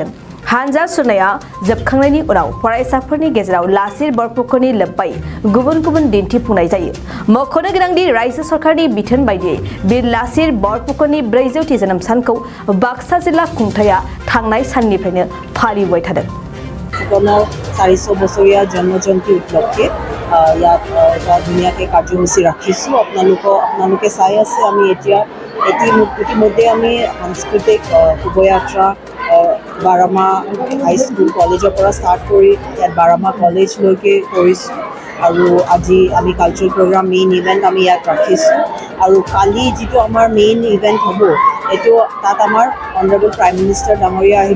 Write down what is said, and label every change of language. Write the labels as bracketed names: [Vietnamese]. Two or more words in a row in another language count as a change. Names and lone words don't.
[Bodo] हानजा सुरनाया जोबखांनायनि उनाव फरायसाफोरनि गेजेराव लासित बरफुकननि लोब्बायै गुबुन गुबुन दिन्थिफुंनाय जायो। मख'नो गोनांदि रायजो सरकारनि बिथोन बायदियै बिर लासित बरफुकननि 400थि जोनोम सानखौ बाक्सा जिल्ला खुंथाया थांनाय साननिफ्रायनो फालिबाय थादों। [Assamese] 400 বছৰীয়া জন্মজয়ন্তী উপলক্ষে ইয়াত এটা ধুনীয়াকৈ কাৰ্যসূচী ৰাখিছোঁ। আপোনালোকে চাই আছে আমি ইতিমধ্যে আমি সাংস্কৃতিক শোভাযাত্ৰা বাৰামা হাইস্কুল কলেজৰ পৰা ষ্টাৰ্ট কৰি ইয়াত বাৰামা কলেজলৈকে কৰিছোঁ আৰু আজি আমি [English] cultural program main event [Assamese] আমি ইয়াত ৰাখিছোঁ আৰু কালি যিটো আমাৰ [English] main event [Assamese] হ'ব এইটো তাত আমাৰ [English] honorable prime minister [Assamese] ডাঙৰীয়া আহিব।